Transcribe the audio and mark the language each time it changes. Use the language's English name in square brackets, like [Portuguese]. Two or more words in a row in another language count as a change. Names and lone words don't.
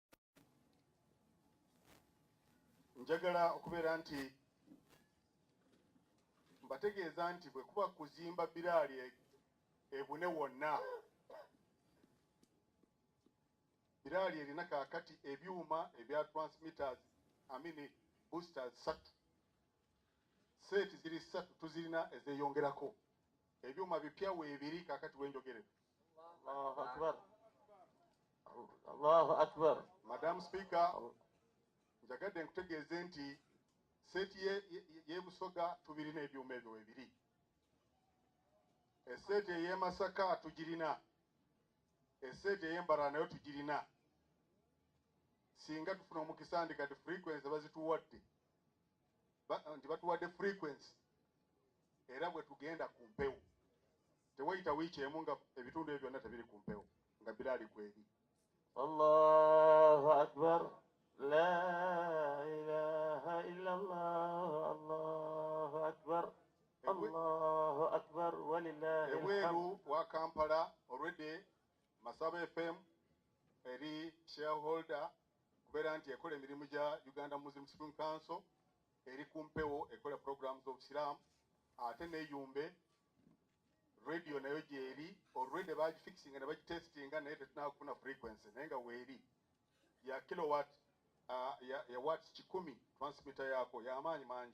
[Ganda] Njagala okubeera nti mbategeeza nti bwe kuba kuzimba biraali ebune wonna, biraali erina kaakati ebyuma ebya [English] transmitters boosters [Ganda] 3 seti ziri 3 tuzirina ezeyongerako ebyuma bipya weebiri kaakati wenjogerera. [Arabic] الله أكبر الله أكبر. [English] Madam Speaker, [Ganda] njagadde nkutegeeze nti seti y'ebusoga tubirina ebyuma ebyo weebiri. Eseti ey'e Masaka tugirina. Eseti ey'Embara nayo tugirina. Singa tufuna omukisa ndi kati frequency bazituwadde. Nti batuwadde frequency. Era bwe tugenda ku mpewo. Tewayita wiiki emu nga ebitundu ebyo byonna tebiri ku mpewo nga biraali kweri. [Arabic] الله أكبر لا إله إلا الله. الله أكبر. الله أكبر ولله الحمد. [Ganda] Ebweru wa Kampala already Masaba FM eri shareholder kubeera nti ekola emirimu gya Uganda Muslim Supreme Council eri ku mpewo ekola programs z'obusiraamu ate n'eyumbe radio nayo gyeri already bagifixinga ne bagitestinga naye tetunakufuna frequency naye nga weeri ya kilowatt ya watts 10 transmitter yaako y'amaanyi mangi.